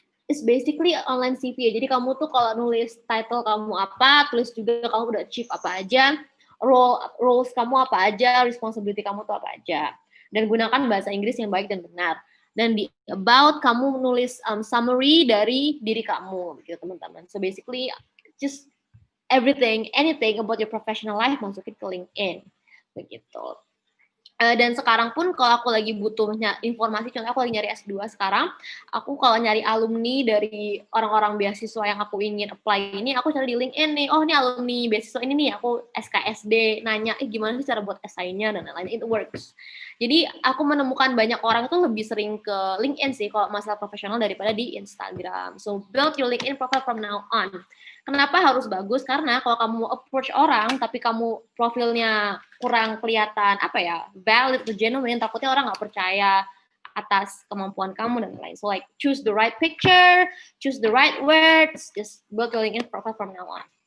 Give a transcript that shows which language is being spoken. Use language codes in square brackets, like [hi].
[en] It's basically online CV [id] ya. Jadi kamu tuh kalau nulis title kamu apa, tulis juga kamu udah achieve apa aja. Roles kamu apa aja, responsibility kamu tuh apa aja. Dan gunakan bahasa Inggris yang baik dan benar. Dan di about, kamu nulis summary dari diri kamu, gitu teman-teman. [en] So basically, just everything, anything about your professional life, [id] masukin ke [en] LinkedIn. [id] begitu. Dan sekarang pun kalau aku lagi butuh informasi, contohnya aku lagi nyari S2 sekarang, aku kalau nyari alumni dari orang-orang beasiswa yang aku ingin apply ini, aku cari di LinkedIn nih, oh ini alumni beasiswa ini nih, aku SKSD, nanya, gimana sih cara buat essay-nya, dan lain-lain, [en] it works. [id] Jadi aku menemukan banyak orang itu lebih sering ke LinkedIn sih, kalau masalah profesional daripada di Instagram. [en] So, build your LinkedIn profile from now on. [id] Kenapa harus bagus? Karena kalau kamu approach orang, tapi kamu profilnya kurang kelihatan, valid, genuine, takutnya orang nggak percaya atas kemampuan kamu dan lain-lain. [en] So like, choose the right picture, choose the right words, just build your LinkedIn profile from now on.